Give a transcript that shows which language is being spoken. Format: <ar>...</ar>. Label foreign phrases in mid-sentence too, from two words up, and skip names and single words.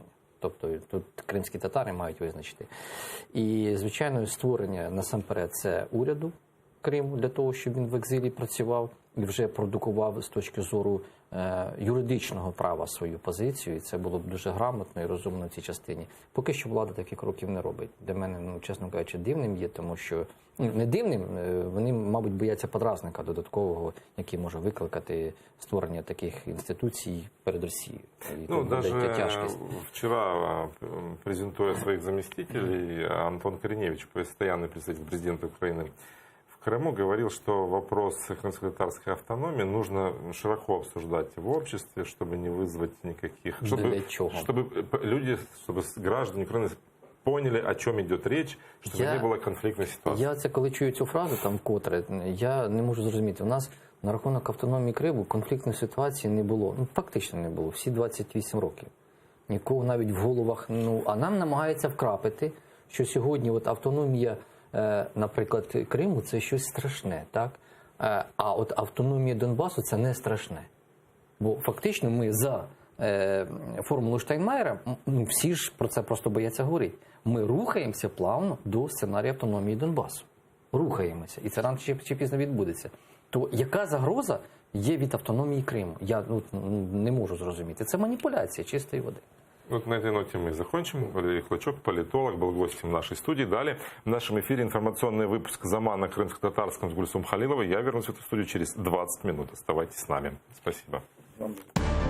<uk>Тобто тут кримські татари мають визначити. І, звичайно, створення насамперед це уряду Криму для того, щоб він в екзилі працював і вже продукував з точки зору юридичного права свою позицію. І це було б дуже грамотно і розумно в цій частині. Поки що влада таких кроків не робить. Для мене, чесно кажучи, дивним є, тому що не дивним, вони, мабуть, бояться подразника додаткового, який може викликати створення таких інституцій перед Росією. Ну,</uk> <ru>даже вчера, презентуя своих заместителей, Антон Кореневич, постоянный представитель президента Украины в Крыму, говорил, что вопрос крымско-татарской автономии нужно широко обсуждать в обществе, чтобы не вызвать никаких... Чтобы люди, чтобы граждане Украины поняли, о чем идет речь, чтобы не было конфликтной ситуации.</ru> <uk>Я це, коли чую цю фразу, там вкотре, я не можу зрозуміти. У нас на рахунок автономії Криму конфліктної ситуації не було. Ну, фактично не було. Всі 28 років. Нікого навіть в головах. А нам намагаються вкрапити, що сьогодні от автономія, наприклад, Криму – це щось страшне, так? А от автономія Донбасу – це не страшне. Бо фактично ми за формулу Штайнмаєра, всі ж про це просто бояться говорити. Ми рухаємося плавно до сценарію автономії Донбасу. Рухаємося. І це рано чи пізно відбудеться. То яка загроза є від автономії Криму? Я не можу зрозуміти. Це маніпуляція чистої води.</uk> <ru>Вот на этой ноте мы закончим. Валерий Клочок, политолог, был гостем нашей студии. Далее в нашем эфире информационный выпуск «Заман на крымско-татарском» с Гульсум Халиловой. Я вернусь в эту студию через 20 минут. Оставайтесь с нами. Спасибо.</ru>